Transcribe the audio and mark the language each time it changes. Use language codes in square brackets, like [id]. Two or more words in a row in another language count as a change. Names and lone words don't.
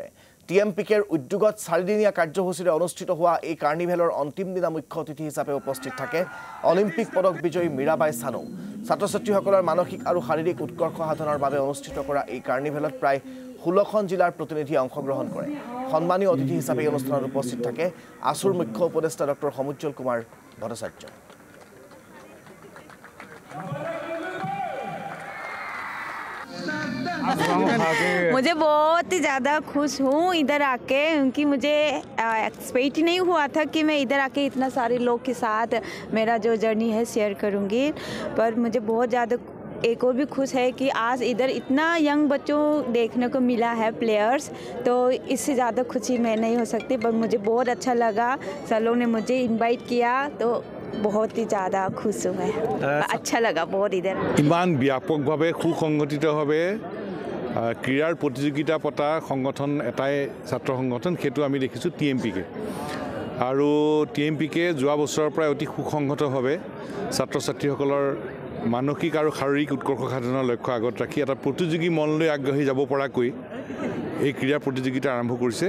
[as] টিএমপিকেৰ উদ্যোগত 4দিনীয়া কাৰ্যসূচীৰে অনুষ্ঠিত হোৱা এই কাৰ্নিভেলৰ অন্তিম দিনা মুখ্য অতিথি হিচাপে উপস্থিত থাকে অলিম্পিক পদক বিজয়ী মীৰাবাই চানু। ছাত্ৰ-ছাত্ৰীসকলৰ মানসিক আৰু শাৰীৰিক উৎকৰ্ষ সাধনৰ বাবে অনুষ্ঠিত কৰা এই কাৰ্নিভেলত প্ৰায় 16খন জিলাৰ প্ৰতিনিধিয়ে অংশগ্ৰহণ কৰে। সন্মানীয় অতিথি হিচাপে এই অনুষ্ঠানত উপস্থিত থাকে আছুৰ মুখ্য উপদেষ্টা ডক্টৰ সমুজ্জ্বল কুমাৰ ভট্টাচাৰ্য। [hi] मुझे बहुत ही ज़्यादा खुश हूँ इधर आके, क्योंकि मुझे एक्सपेक्ट ही नहीं हुआ था कि मैं इधर आके इतना सारे लोग के साथ मेरा जो जर्नी है शेयर करूँगी। पर मुझे बहुत ज़्यादा एक और भी खुश है कि आज इधर इतना यंग बच्चों देखने को मिला है प्लेयर्स, तो इससे ज़्यादा खुशी मैं नहीं हो सकती। पर मुझे बहुत अच्छा लगा, सब लोग ने मुझे इनवाइट किया, तो बहुत ही ज़्यादा खुश हूँ मैं। अच्छा लगा बहुत इधर। [as] ইমান ব্যাপকভাৱে সুসংগঠিতভাৱে ক্ৰীড়াৰ প্ৰতিযোগিতা পতা সংগঠন এটাই ছাত্ৰ সংগঠন, সেইটো আমি দেখিছোঁ টিএমপিকে। আৰু টিএমপিকে যোৱা বছৰৰ পৰা অতি সুসংগতভাৱে ছাত্ৰ ছাত্ৰীসকলৰ মানসিক আৰু শাৰীৰিক উৎকৰ্ষ সাধনৰ লক্ষ্য আগত ৰাখি এটা প্ৰতিযোগী মনলৈ আগবাঢ়ি যাব পৰাকৈ এই ক্ৰীড়া প্ৰতিযোগিতা আৰম্ভ কৰিছে।